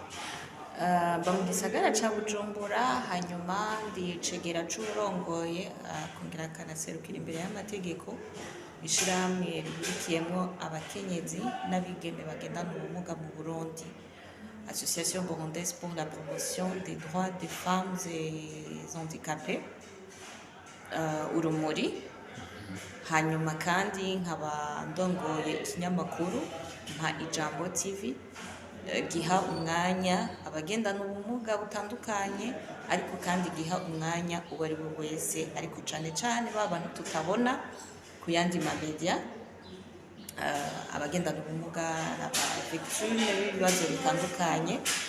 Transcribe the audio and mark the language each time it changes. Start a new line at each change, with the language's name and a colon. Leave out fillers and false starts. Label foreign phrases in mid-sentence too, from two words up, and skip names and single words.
Rundi: Ba mu gisagara ca Bujumbura hanyuma ndi cegera c'urongoye kongera kanaserukira imbere y'amategeko ishirahamwe rihurikiyemwo abakenyezi n'abigeme bagendana ubumuga mu Burundi,
French: Association burundaise pour la promotion des droits des femmes et handicapées,
Rundi: urumuri. Hanyuma kandi nkaba ndongoye ikinyamakuru nka Ijambo TV giha umwanya abagendana ubumuga butandukanye ariko kandi giha umwanya uwo ari we wese ariko cyane cyane babantu tutabona ku yandi media, abagendana ubumuga victime b'ibibazo bitandukanye.